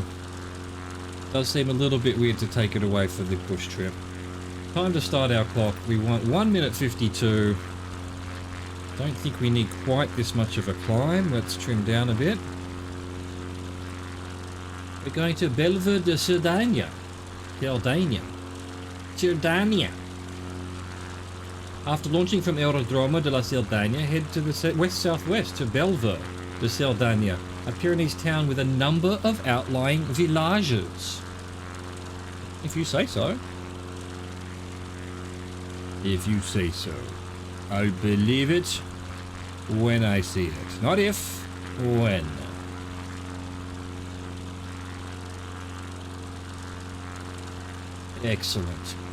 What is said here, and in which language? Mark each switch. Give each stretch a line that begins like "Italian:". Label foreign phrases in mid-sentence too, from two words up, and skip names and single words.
English: It does seem a little bit weird to take it away for the bush trip. Time to start our clock. We want 1 minute 52. Don't think we need quite this much of a climb. Let's trim down a bit. We're going to Bellevue de Cerdanya. Cerdanya. After launching from Aerodromo de la Cerdanya, head to the west-southwest to Bellevue de Cerdanya, a Pyrenees town with a number of outlying villages. If you say so. If you say so. I'll believe it when I see it. Not if, when. Excellent.